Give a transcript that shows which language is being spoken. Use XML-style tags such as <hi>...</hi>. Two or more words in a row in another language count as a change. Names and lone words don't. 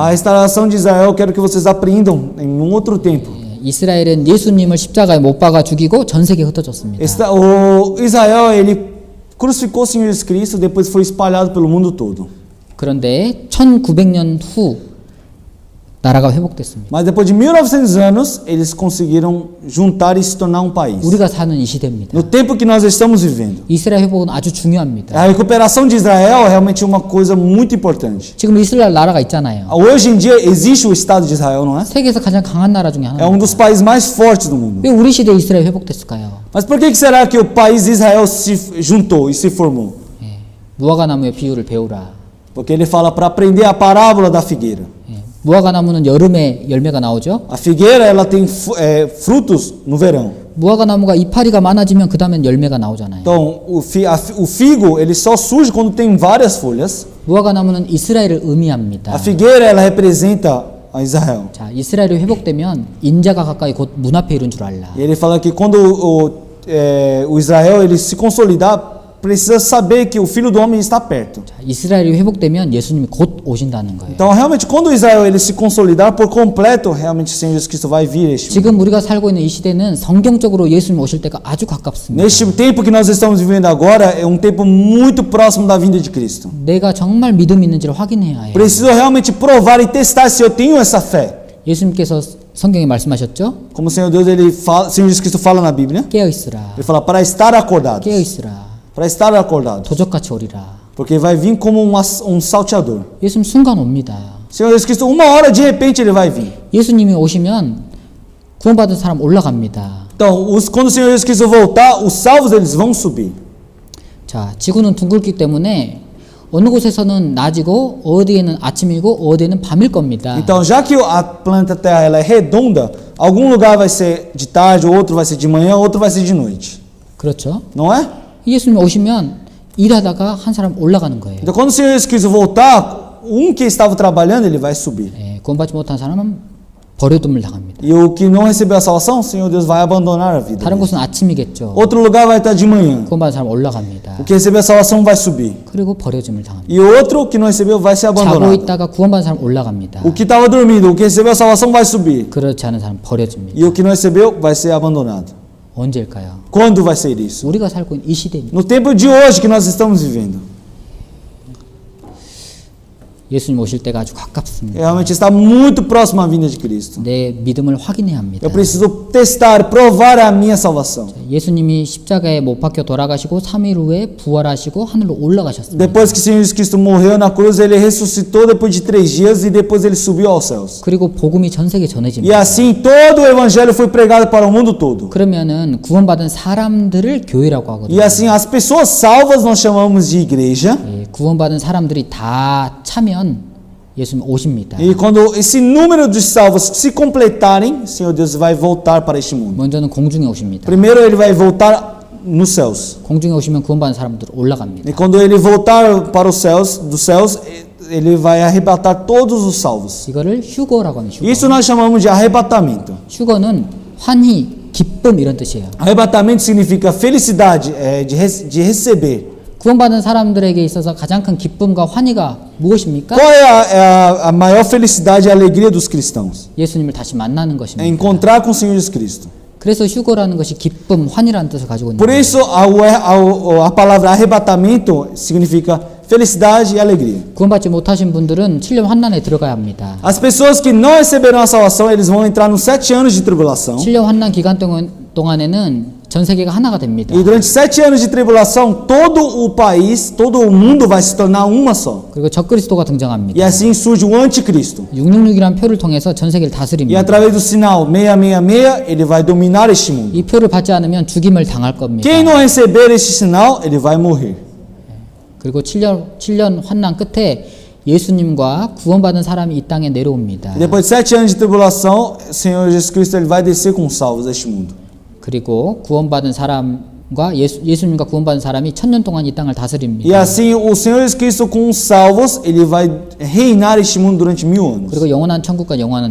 <pt>A restauração de Israel, eu quero que vocês aprendam em um outro tempo.</pt> <ko>이스라엘은 예수님을 십자가에 못 박아 죽이고 전 세계에 흩어졌습니다.</ko> <pt>O Israel, ele crucificou o Senhor Jesus Cristo, depois foi espalhado pelo mundo todo.</pt> <ko>그런데 1900년 후 나라가 회복됐습니다.</ko> <pt>Mas depois de 1900 anos, eles conseguiram juntar e se tornar um país.</pt> <ko>우리가 사는 이 시대입니다.</ko> <pt>No tempo que nós estamos vivendo.</pt> <ko>이스라엘 회복은 아주 중요합니다.</ko> <pt>A recuperação de Israel é realmente uma coisa muito importante.</pt> <ko>지금 이스라엘 나라가 있잖아요.</ko> <pt>Hoje em dia existe o Estado de Israel, não é?</pt> <ko>세계에서 가장 강한 나라 중에</ko> <pt>É</pt> <ko>하나입니다.</ko> <pt>dos países mais fortes do mundo.</pt> <ko>왜 우리 시대에 이스라엘 회복됐을까요?</ko> <pt>Mas por que será que o país de Israel se juntou e se formou?</pt> <ko>무화과 나무의 비유를 배우라.</ko> <pt>Porque ele fala para aprender a parábola da figueira.</pt> <ko>무화과 나무는 여름에 열매가 나오죠.</ko> <pt>A figueira ela tem frutos no verão.</pt> <ko>무화과 나무가 이파리가 많아지면 그 다음엔 열매가 나오잖아요.</ko> <pt>Então o figo ele só surge quando tem várias folhas.</pt> <ko>무화과 나무는 이스라엘을 의미합니다.</ko> <pt>A figueira ela representa a Israel.</pt> <ko>자, 이스라엘이 회복되면 인자가 가까이 곧 문 앞에 이른 줄 알라.</ko> <pt>E ele fala que quando o Israel ele se consolidar, precisa saber que o Filho do Homem está perto.</pt> <ko>자, 이스라엘이 회복되면 예수님이 곧 오신다는 거예요.</ko> <pt>Então realmente quando o Israel ele se consolidar por completo, realmente o Senhor Jesus Cristo vai vir este mundo.</pt> <ko>지금 우리가 살고 있는 이 시대는 성경적으로 예수님 오실 때가 아주 가깝습니다.</ko> <pt>Neste tempo que nós estamos vivendo agora é um tempo muito próximo da vinda de Cristo.</pt> <ko>내가 정말 믿음 있는지를 확인해야 해요.</ko> <pt>Preciso realmente provar e testar se eu tenho essa fé.</pt> <ko>예수님께서 성경에 말씀하셨죠?</ko> <pt>Como o Senhor Deus ele fala, o Senhor Jesus Cristo fala na Bíblia,</pt> <ko>깨어 있으라.</ko> <pt>ele fala para estar acordados.</pt> <ko>깨어 있으라.</ko> <pt>Para estar acordados.</pt> <ko>도적같이 오리라.</ko> <pt>Porque vai vir como um salteador.</pt> <ko>예수님 순간 옵니다.</ko> <pt>O Senhor Jesus Cristo, uma hora de repente ele vai vir.</pt> <ko>예수님이 오시면 구원받은 사람 올라갑니다.</ko> <pt>Então, quando o Senhor Jesus Cristo voltar, os salvos eles vão subir.</pt> <ko>자, 지구는 둥글기 때문에 어느 곳에서는 낮이고 어디에는 아침이고 어디에는 밤일 겁니다.</ko> <pt>Então, já que a planeta Terra ela é redonda, algum lugar vai ser de tarde, outro vai ser de manhã, outro vai ser de noite.</pt> <ko>그렇죠?</ko> <pt>Não é?</pt> <ko>예수님 오시면 일하다가 한 사람 올라가는 거예요.</ko> <pt>Então, quando o Senhor Jesus Cristo voltar, que estava trabalhando, ele vai subir.</pt> <ko>예, 구원받지 못한 사람은 버려둠을 당합니다.</ko> <pt>E o que não recebeu a salvação, o Senhor Deus vai abandonar a vida.</pt> <ko>다른 곳은 아침이겠죠.</ko> <pt>Outro lugar vai estar de manhã.</pt> <ko>구원받은 사람 올라갑니다.</ko> <pt>O que recebeu a salvação vai subir.</pt> <ko>그리고 버려짐을 당합니다.</ko> <pt>E outro que não recebeu vai ser</pt> <ko>자고</ko> <pt>abandonado.</pt> <ko>있다가 구원받은 사람 올라갑니다.</ko> <pt>O que estava dormindo, o que recebeu a salvação vai subir.</pt> <ko>그렇지 않은 사람 버려집니다.</ko> <pt>E o que não recebeu vai ser abandonado.</pt> <ko>언제일까요?</ko> <pt>Quando vai ser isso?</pt> <ko>우리가 살고 있는 이 시대입니다.</ko> <pt>No tempo de hoje que nós estamos vivendo.</pt> <ko>예수님 오실 때가 아주 가깝습니다.</ko> <pt>Realmente está muito próximo à vinda de Cristo.</pt> <ko>내 믿음을 확인해야 합니다.</ko> <pt>Eu preciso testar, provar a minha salvação.</pt> <ko>예수님이 십자가에 못 박혀 돌아가시고 3일 후에 부활하시고 하늘로 올라가셨습니다.</ko> <pt>Depois que o Senhor Jesus Cristo morreu na cruz, ele ressuscitou depois de 3 dias e depois ele subiu aos céus.</pt> <ko>그리고 복음이 전 세계에</ko> <pt>E</pt> <ko>전해집니다.</ko> <pt>assim todo o evangelho foi pregado para o mundo todo.</pt> <ko>그러면은 구원받은 사람들을 교회라고 하거든요.</ko> <pt>E assim as pessoas salvas nós chamamos de igreja.</pt> <ko>예, 구원받은 사람들이 다 차면 예수님 오십니다.</ko> <pt>E quando esse número de salvos se completarem, o Senhor Deus vai voltar para este mundo.</pt> <ko>먼저는 공중에 오십니다.</ko> <pt>Primeiro ele vai voltar nos céus.</pt> <ko>공중에 오시면 구원받은 사람들 올라갑니다.</ko> <pt>E quando ele voltar para os céus, dos céus, ele vai arrebatar todos os salvos.</pt> <ko>이거를 휴거라고 합니다. 휴거.</ko> <pt>Isso nós chamamos de arrebatamento.</pt> <ko>휴거는 환희, 기쁨 이런 뜻이에요.</ko> <pt>Arrebatamento significa felicidade, de receber.</pt> <ko>구원받은 사람들에게 있어서 가장 큰 기쁨과 환희가 무엇입니까?</ko> <pt>Qual é a maior felicidade e alegria dos cristãos?</pt> <ko>예수님을 다시 만나는</ko> <pt>É</pt> <ko>것입니다.</ko> <pt>encontrar com o Senhor Jesus Cristo.</pt> <ko>그래서 휴거라는 것이 기쁨, 환희라는 뜻을 가지고 있는</ko> <pt>Por</pt> <ko>거예요.</ko> <pt>isso a palavra arrebatamento significa felicidade e alegria.</pt> <ko>구원받지 못하신 분들은 7년 환난에 들어가야 합니다.</ko> <pt>As pessoas que não receberam a salvação, eles vão entrar nos 7 anos de tribulação.</pt> <ko>7년 환난 기간 동안에는 전 세계가 하나가 됩니다.</ko> <pt>E durante 7 anos de tribulação, todo o país, todo o mundo vai se tornar uma só.</pt> <ko>그리고 적그리스도가</ko> <pt>E</pt> <ko>등장합니다.</ko> <pt>assim surge o anticristo.</pt> <ko>666이라는 표를 통해서 전 세계를</ko> <pt>E</pt> <ko>다스립니다.</ko> <pt>através do sinal 666, ele vai dominar este mundo.</pt> <ko>이 표를 받지 않으면 죽임을 당할 겁니다.</ko> <pt>Quem não receber este sinal, ele vai morrer.</pt> <ko>그리고 7년 환난 끝에 예수님과 구원받은 사람이 이 땅에 내려옵니다.</ko> <pt>E depois de 7 anos de tribulação, o Senhor Jesus Cristo ele vai descer com os salvos deste mundo.</pt> <ko>그리고 구원받은 사람과 예수님과 구원받은 사람이 1000년 동안 이 땅을 다스립니다.</ko> <pt>E assim, o Senhor Jesus Cristo com os salvos, ele vai reinar este mundo durante 1000 anos.</pt> <ko>그리고 영원한 천국과 영원한</ko>